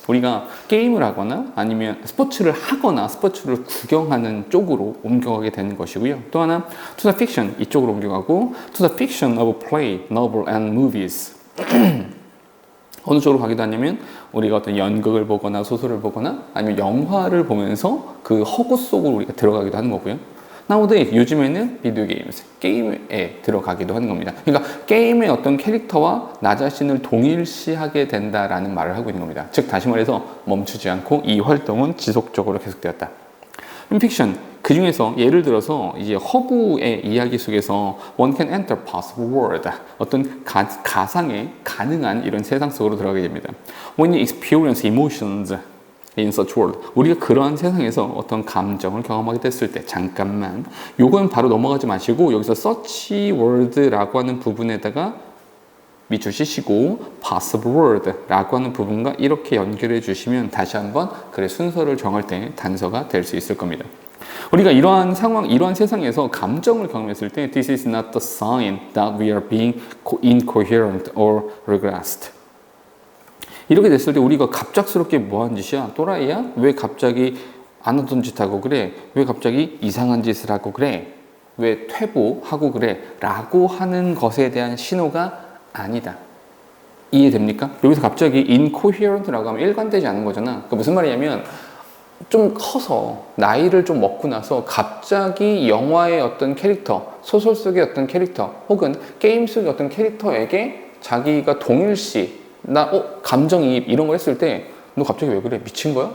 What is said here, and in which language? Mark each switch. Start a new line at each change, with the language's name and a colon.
Korean: 우리가 게임을 하거나 아니면 스포츠를 하거나 스포츠를 구경하는 쪽으로 옮겨가게 되는 것이고요. 또 하나
English: to the fiction
Korean: 이쪽으로 옮겨가고
English: to the fiction of play, novel and movies.
Korean: 어느 쪽으로 가기도 하냐면 우리가 어떤 연극을 보거나 소설을 보거나 아니면 영화를 보면서 그 허구 속으로 우리가 들어가기도 하는 거고요.
English: Nowadays,
Korean: 요즘에는 비디오 게임에 들어가기도 하는 겁니다. 그러니까 게임의 어떤 캐릭터와 나 자신을 동일시하게 된다라는 말을 하고 있는 겁니다. 즉 다시 말해서 멈추지 않고 이 활동은 지속적으로 계속되었다. 픽션 그 중에서 예를 들어서 이제 허브의 이야기 속에서
English: one can enter possible world
Korean: 어떤 가상의 가능한 이런 세상 속으로 들어가게 됩니다.
English: When you experience emotions in such world
Korean: 우리가 그러한 세상에서 어떤 감정을 경험하게 됐을 때 잠깐만 요건 바로 넘어가지 마시고 여기서 such world라고 하는 부분에다가 밑줄 치시고 possible world라고 하는 부분과 이렇게 연결해 주시면 다시 한번 글의 순서를 정할 때 단서가 될 수 있을 겁니다. 우리가 이러한 상황, 이러한 세상에서 감정을 경험했을 때
English: this is not the sign that we are being incoherent or regressed.
Korean: 이렇게 됐을 때 우리가 갑작스럽게 뭐한 짓이야? 또라이야? 왜 갑자기 안 하던 짓 하고 그래? 왜 갑자기 이상한 짓을 하고 그래? 왜 퇴보하고 그래? 라고 하는 것에 대한 신호가 아니다. 이해됩니까? 여기서 갑자기 incoherent라고 하면 일관되지 않은 거잖아. 그러니까 무슨 말이냐면 좀 커서 나이를 좀 먹고 나서 갑자기 영화의 어떤 캐릭터, 소설 속의 어떤 캐릭터 혹은 게임 속의 어떤 캐릭터에게 자기가 동일시 나 감정이입 이런 걸 했을 때 너 갑자기 왜 그래? 미친 거야?